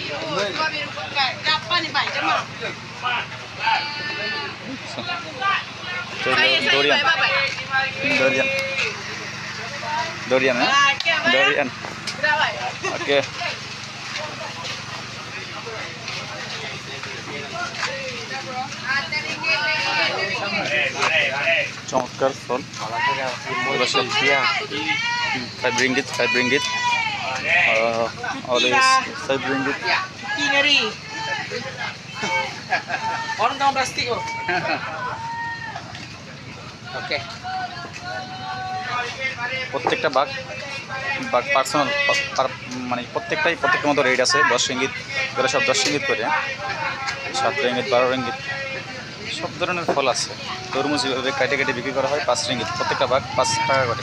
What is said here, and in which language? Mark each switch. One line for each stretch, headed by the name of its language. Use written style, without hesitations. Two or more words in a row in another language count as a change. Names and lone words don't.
Bangla: ডোরিয়ান, হ্যাঁ, ডোরিয়ান, ওকে। চমৎকার ফল, 5 ringgit, 5 ringgit, always 5 ringgit.
Malay: Orang plastik kok. Oke.
Bangla: প্রত্যেকটা বাঘ পার্সোনাল মানে প্রত্যেকটার মতো রেট আছে 10 রিঙ্গিত করে, সব 10 রিঙ্গিত করে, 7 রিঙ্গিত, 12 রিঙ্গিত, সব ধরনের ফল আছে। তরমুজ এভাবে কেটে কেটে বিক্রি করা হয় 5 রিঙ্গিত, প্রত্যেকটা বাঘ 5 টাকা করে।